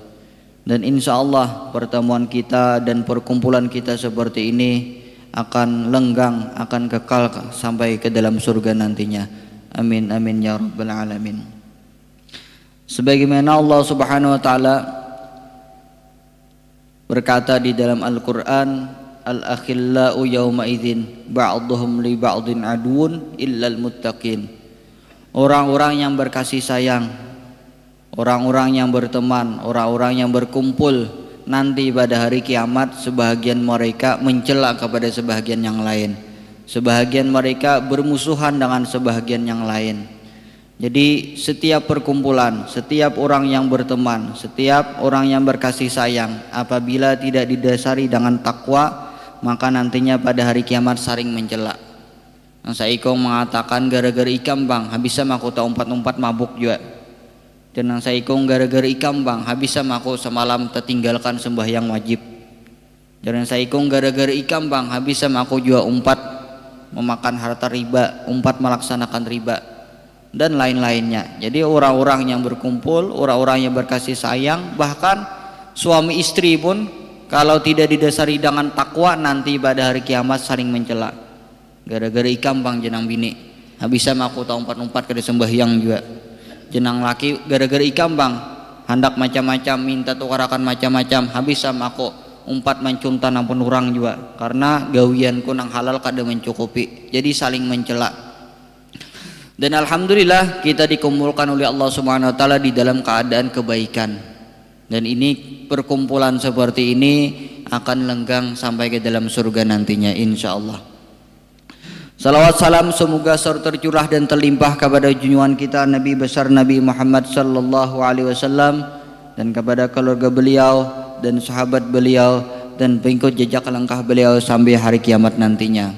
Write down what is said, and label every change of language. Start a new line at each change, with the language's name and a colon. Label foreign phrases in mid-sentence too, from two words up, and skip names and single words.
Indonesian: Dan
Arabic: إن شاء الله
Indonesian: pertemuan kita dan perkumpulan kita seperti ini akan lenggang, akan kekal sampai ke dalam surga nantinya.
Arabic: آمين آمين يا رب العالمين.
Indonesian: Sebagaimana
Arabic: الله سبحانه وتعالى
Indonesian: berkata di dalam Al-Quran,
Arabic: الأخلاء يومئذ بعضهم لبعض عدو إلا المتقين.
Indonesian: Orang-orang yang berkasih sayang, orang-orang yang berteman, orang-orang yang berkumpul nanti pada hari kiamat, sebahagian mereka mencela kepada sebahagian yang lain, sebahagian mereka bermusuhan dengan sebahagian yang lain. Jadi setiap perkumpulan, setiap orang yang berteman, setiap orang yang berkasih sayang, apabila tidak didasari dengan takwa, maka nantinya pada hari kiamat saling mencela.
Banjar: Saya ikong mengatakan gara-gara ikam bang, habis sama aku tak umpat-umpat mabuk juga. Dan saya ikong gara-gara ikam bang, habis sama aku semalam tertinggalkan sembahyang wajib. Dan saya ikong gara-gara ikam bang, habis sama aku juga umpat memakan harta riba, umpat melaksanakan riba,
Indonesian: dan lain-lainnya. Jadi orang-orang yang berkumpul, orang-orang yang berkasih sayang, bahkan suami istri pun kalau tidak didasari dengan takwa, nanti pada hari kiamat saling mencela.
Banjar: Gara-gara ikam bang jenang bini, habis sama aku tak umpat-umpat ke sembahyang juga. Jenang laki gara-gara ikam bang, hendak macam-macam, minta tukarakan macam-macam, habis sama aku umpat mencuntan ampun orang juga, karena gawianku nang halal kada mencukupi.
Indonesian: Jadi saling mencela. Dan alhamdulillah kita dikumpulkan oleh
Arabic: الله سبحانه وتعالى
Indonesian: di dalam keadaan kebaikan. Dan ini perkumpulan seperti ini akan lenggang sampai ke dalam surga nantinya insyaallah. Salawat salam semoga selalu tercurah dan terlimpah kepada junjungan kita Nabi besar Nabi Muhammad
Arabic: صلى الله عليه وسلم,
Indonesian: dan kepada keluarga beliau dan sahabat beliau dan pengikut jejak langkah beliau sampai hari kiamat nantinya.